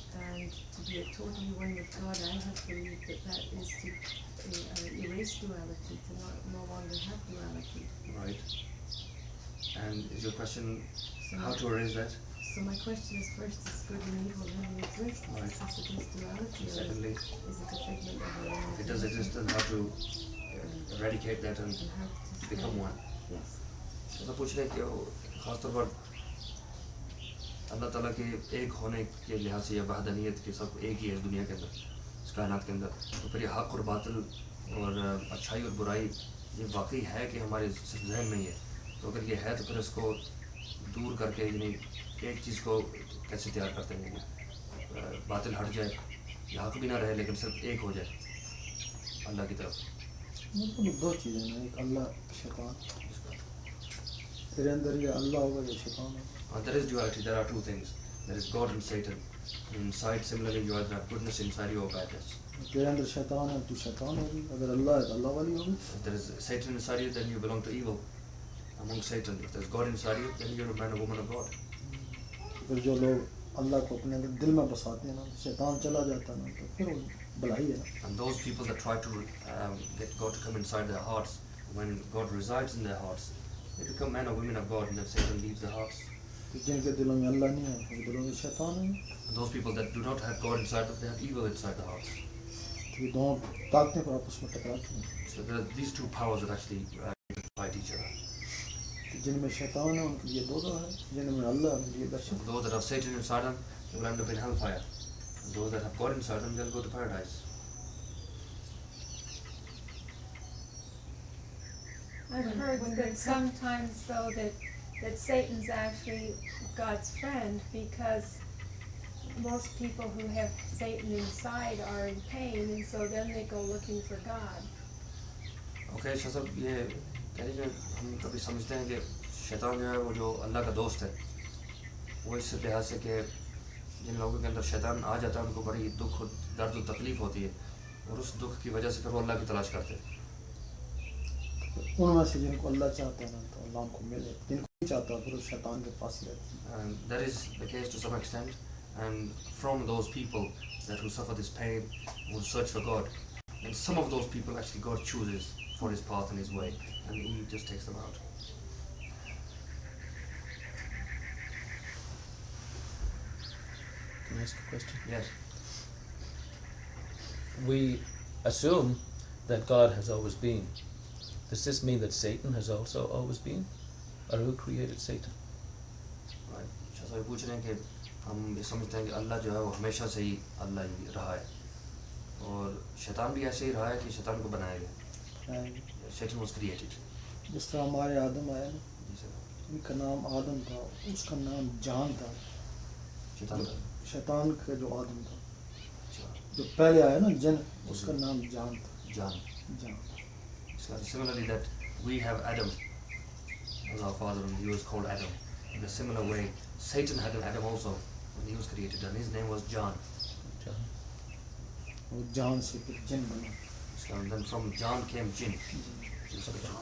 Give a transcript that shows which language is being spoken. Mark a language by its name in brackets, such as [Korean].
[English] And to be totally one with God, I have believed that is to erase duality, to no longer have duality. Right. And is your question how to erase that? So my question is, first, is good and evil really exist? Right. Since it is duality, Secondly, is it a figment of our own if it does exist, then how to eradicate that and how to become one? Yes. [Hindi] तो पूछ रहे कि खासतौर पर अल्लाह ताला के एक होने के लिहाज से या वहदानियत के सब एक ही है इस दुनिया के अंदर, इस कायनात के अंदर, तो फिर ये हक़ और बातिल और अच्छाई और बुराई ये वाकई है कि हमारे जहन में ही है. तो अगर ये है तो फिर इसको दूर करके यानी एक चीज़ को कैसे तैयार करते हैं, बातिल हट जाए या हक़ भी ना रहे लेकिन सिर्फ एक हो जाए अल्लाह की तरफ. मतलब दो चीज़ें हैं, एक अल्लाह शैतान, तेरे अंदर ये अल्लाह होगा ये शैतान है. [English] There is duality. There are two things. There is God and Satan. Inside, similarly, you either have goodness inside you or badness. [Hindi] तेरे अंदर शैतान है, तू शैतान होगी. अगर अल्लाह है तो अल्लाह वाली होगी. [English] If there is Satan inside you, then you belong to evil. Among Satan, if there is God inside you, then you're a man or woman of God. [Hindi] फिर जो लोग अल्लाह को अपने दिल में बसाते हैं ना, शैतान चला जाता है ना, तो फिर वो भलाई है. [English] And those people that try to get God to come inside their hearts, when God resides in their hearts, they become men or women of God, and then Satan leaves their hearts. [Hindi] जिनके दिलों में अल्लाह नहीं है, उनके दिलों में शैतान है. [English] And those people that do not have God inside them, they have evil inside the hearts. [Hindi] तो ये दोनों ताकतें पर आपस में टकराती हैं. [English] So there are these two powers that actually fight each other. [Hindi] जिनमें शैतान है उनके लिए दोज़ख है, जिनमें अल्लाह है उनके लिए दहशत. [English] Those that have Satan inside them, they will end up in hellfire. Those that have God inside them, they'll go to paradise. I've heard that sometimes though that Satan's actually God's friend, because most people who have Satan inside are in pain, and so then they go looking for God. [Hindi] Okay, Shah साहब ये कह लीजिए हम कभी समझते हैं कि शैतान जो है वो जो अल्लाह का दोस्त है, वो इस लिहाज से कि जिन लोगों के अंदर शैतान आ जाता है उनको बड़ी दुख दर्द और तकलीफ होती है, और उस दुख की वजह से फिर वो अल्लाह की तलाश करते हैं. उनमें से जिनको अल्लाह चाहते हैं ना तो अल्लाह उनको मिले, जिनको नहीं चाहता फिर उस शैतान के पास ही रहते हैं. [English] And that is the case to some extent, and from those people that who suffer this pain would search for God, and some of those people actually God chooses for his path and his way, and he just takes them out. Can I ask a question? Yes. We assume that God has always been. Does this mean that Satan has also always been? Or who created Satan? Right. [Hindi] Shah साहब पूछ रहे हैं कि हम ये समझते हैं कि अल्लाह जो है वो हमेशा से ही अल्लाह ही रहा है, और शैतान भी ऐसे ही रहा है कि शैतान को बनाया गया. [English] Satan was created. [Hindi] जिस तरह हमारे आदम आया ना, उनका नाम आदम था, उसका नाम जान था. शैतान का जो आदम था, जो पहले आया ना जिन, उसका नाम जान था. जान. [English] So similarly that we have Adam as our father, and he was called Adam. In a similar way, Satan had an Adam also when he was created, and his name was John. John. [Hindi] वो जान से फिर जिन बना. [English] So and then from John came Jinn.